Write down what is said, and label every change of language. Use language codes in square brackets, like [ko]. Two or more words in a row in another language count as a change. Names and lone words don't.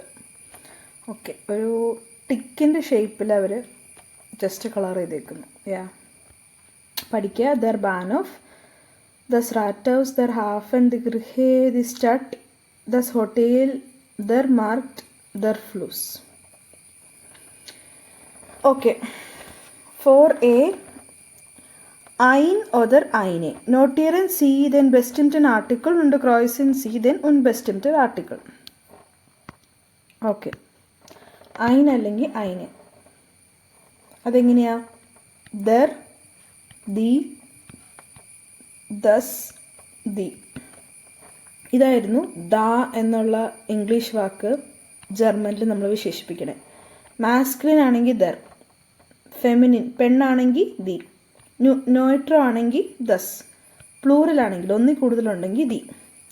[ml] ഓക്കെ, ഒരു ടിക്കിൻ്റെ ഷേപ്പിൽ അവർ [en] just color [ml] ചെയ്തേക്കുന്നു. പഠിക്കുക. [de] Der Bahnhof, das Rathaus, der Hafen, die Kirche, die Stadt, das Hotel, der Markt, der Fluss. [ml] ഓക്കെ, 4a. [de] Ein oder eine. Notieren Sie den bestimmten Artikel und kreuzen Sie den unbestimmten Artikel. [ml] ഓക്കെ, ein അല്ലെങ്കിൽ eine. അതെങ്ങനെയാ? [de] der, die, das, die. [ml] ഇതായിരുന്നു ദ എന്നുള്ള ഇംഗ്ലീഷ് വാക്ക് ജർമ്മനിൽ നമ്മൾ വിശേഷിപ്പിക്കണേ. മാസ്കുലിൻ ആണെങ്കിൽ ദർ, ഫെമിനിൻ പെണ്ണാണെങ്കിൽ ദി, നോയിട്രോ ആണെങ്കിൽ ദസ്, പ്ലൂറൽ ആണെങ്കിൽ ഒന്നിൽ കൂടുതലുണ്ടെങ്കിൽ ദി.